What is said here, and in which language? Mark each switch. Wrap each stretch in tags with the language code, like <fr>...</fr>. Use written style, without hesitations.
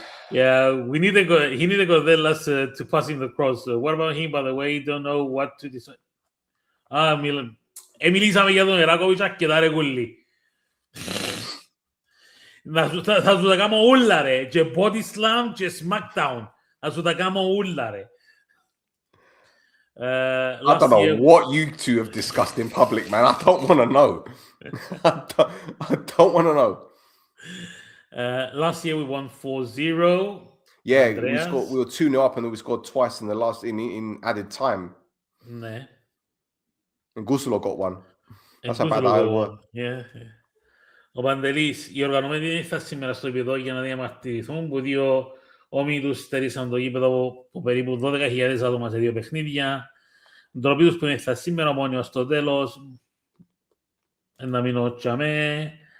<en>Yeah, he need to go there last to pass him the cross. What about him, by the way? Don't know what to decide. Milan.</en> <el>Μιλήσαμε για τον Εράκοβιτς και τα ρε κουλί. Θα σου τα κάνω όλα ρε. Και body slam και smackdown. Θα σου τα κάνω όλα ρε.</el> <en>I don't know what you two have discussed in public, man. I don't want to know. I don't want to know. Last year we won 4-0. Yeah, we were 2-0 up and then we scored twice in the last in added time.</en> <el>Ναι.</el> <en>And Gusulo got one. That's about how it worked. Yeah.</en> <el>Ο Παντελής, οι οργανωμένοι δεν ήρθαν σήμερα στο γήπεδο για να διαμαρτυρηθούν που 2 όμοιοι τους στερήσαν το γήπεδο από περίπου 12.000 άτομα σε 2 παιχνίδια. Ντροπή τους που ήρθαν σήμερα, Ομόνιο στο τέλος. Να μείνω τσαμέ.</el>